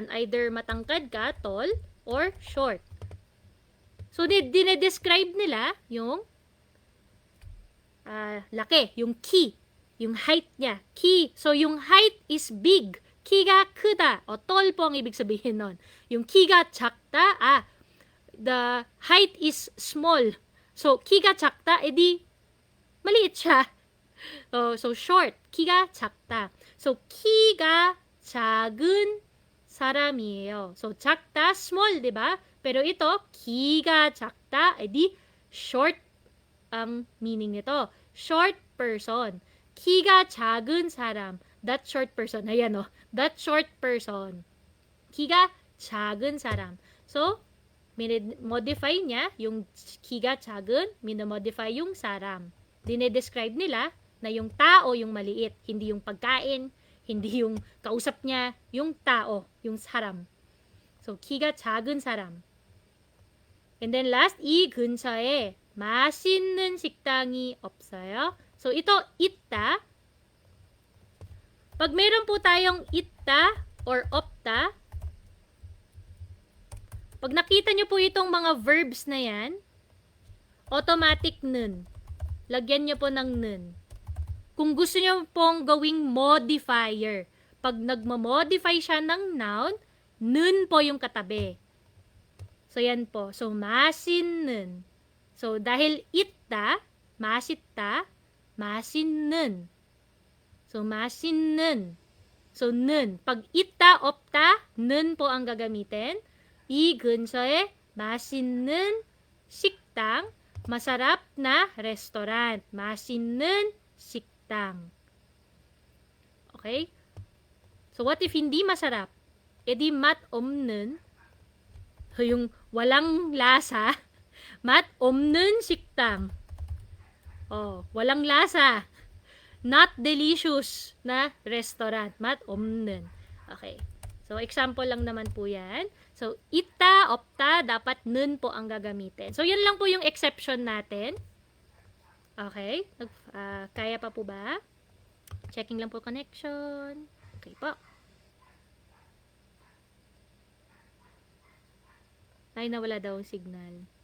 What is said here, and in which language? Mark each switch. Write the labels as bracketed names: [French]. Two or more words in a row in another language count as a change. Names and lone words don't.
[Filipino] Either matangkad ka, tall, [English] or short. [Filipino] So, dinedescribe nila yung laki, yung ki, yung height niya. Ki. So, yung [English] height is big. [Korean] 키가 크다. [Filipino] O, tall po ang ibig sabihin nun. Yung [Korean] 키가 작다, [English] the height is small. So, [Korean] 키가 작다, [Filipino] edi, maliit siya. [English] So, short. [Korean] ki가 작다. So, 키가 작은 사람이에요. So, 작다, [Filipino] small, di ba? Pero ito, [Korean] 키가 작다, [Filipino] edi short ang meaning nito. [English] Short person. [Korean] 키가 작은 사람. [English] That short person. [Filipino] Ayan o. [English] That short person. [Korean] 키가 작은 사람. [Filipino] So, modify niya yung [Korean] 키가 작은, [Filipino] minamodify yung 사람. Dinedescribe nila na yung tao yung maliit, hindi yung pagkain, hindi yung kausap niya, yung tao, yung 사람. [Korean] So, 키가 작은 사람. [English] And then last, [Korean] 이 근처에 맛있는 식당이 없어요. [Filipino] So, ito, 있다. Pag meron po tayong 있다 or 없다, pag nakita nyo po itong mga verbs na yan, automatic nun. Lagyan nyo po ng nun. Kung gusto nyo pong gawing modifier, pag nagmamodify siya ng noun, nun po yung katabi. So, yan po. So, 맛있는. [Korean] So, dahil 있다, 맛있다, 맛있는. So, 맛있는. So, 는. [Filipino] Pag [Korean] 있다, 없다, [Filipino] 는 po ang gagamitin. [Korean] 이 근처에 맛있는 식당, [Filipino] masarap na restaurant. [Korean] 맛있는 식당. [English] Okay? [Filipino] So, [English] what if [Filipino] hindi masarap? [Korean] E di 맛 없는, [Filipino] so yung walang lasa, [Korean] 맛 없는 식당. [Filipino] Oh, walang lasa. [English] Not delicious na restaurant. [Korean] 맛 없는. [English] Okay. [Filipino] So, example lang naman po yan. [English] So, [Korean] 있다, 없다, [Filipino] dapat nun po ang gagamitin. So, yan lang po yung exception natin. Okay. Kaya pa po ba? Checking lang po connection. Okay po. Ay, nawala daw ang signal.